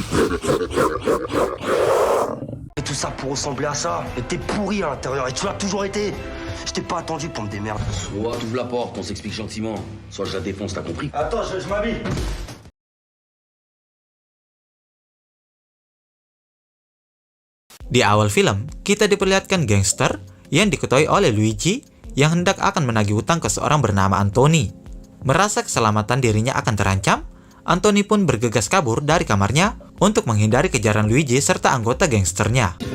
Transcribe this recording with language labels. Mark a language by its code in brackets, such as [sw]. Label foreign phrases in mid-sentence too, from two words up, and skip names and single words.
[fr] Et tout ça pour ressembler à ça. Et t'es pourri à l'intérieur, et tu l'as toujours été. Je t'ai pas attendu pour me démerder. Soit t'ouvres la porte, on s'explique gentiment. Soit je la défonce, t'as compris? Attends, je m'habille. [id] Di awal film, kita diperlihatkan gangster yang diketuai oleh Luigi yang hendak akan menagih utang ke seorang bernama Anthony. Merasa keselamatan dirinya akan terancam, Anthony pun bergegas kabur dari kamarnya untuk menghindari kejaran Luigi serta anggota gangsternya.